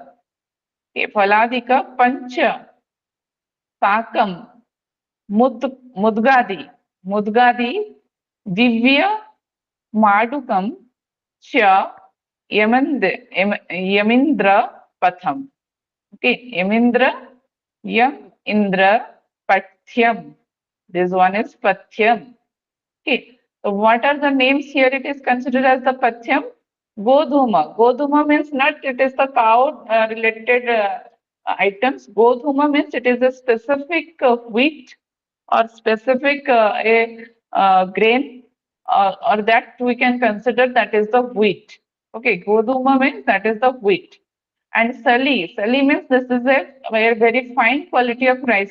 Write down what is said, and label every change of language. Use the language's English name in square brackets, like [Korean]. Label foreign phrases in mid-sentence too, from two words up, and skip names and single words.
[Sanskrit] Okay, फलादिक, पञ्च, शाकम्, मुद्गादि, दिव्य, मधुकम्, च, यमिन्द्र पथम्. Okay, यमिन्द्र, यम् इन्द्र पथ्यम्. [English] This one is Pathyam. Okay, so what are the names here? It is considered as the Pathyam. Godhuma. Godhuma means nut, it is the cow related items. Godhuma means it is a specific wheat or specific grain, or that we can consider that is the wheat. Okay, Godhuma means that is the wheat. And sali means this is a very fine quality of rice.